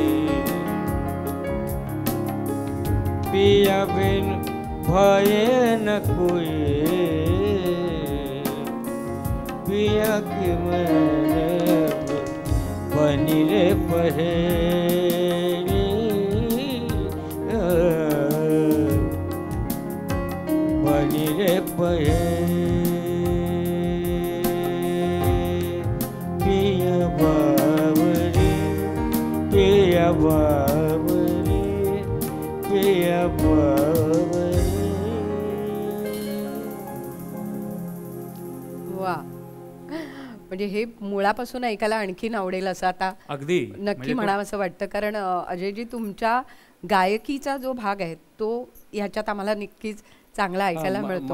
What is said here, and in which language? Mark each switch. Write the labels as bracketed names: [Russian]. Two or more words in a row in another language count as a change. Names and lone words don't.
[Hindi] पिया बिन भाए न कोई पिया की मैंने बनी रे पहेली बनी रे पहेली पिया बावरी पिया बावरी पिया बावरी. [Marathi] वा, म्हणजे हे मुळापासून ऐकायला आणखीन आवडेल असं आता अगदी नक्की म्हणावं असं वाटतं. कारण अजयजी तुमच्या गायकीचा जो भाग आहे तो ह्याच्यात आम्हाला नक्कीच चांगला ऐकायला मिळतो.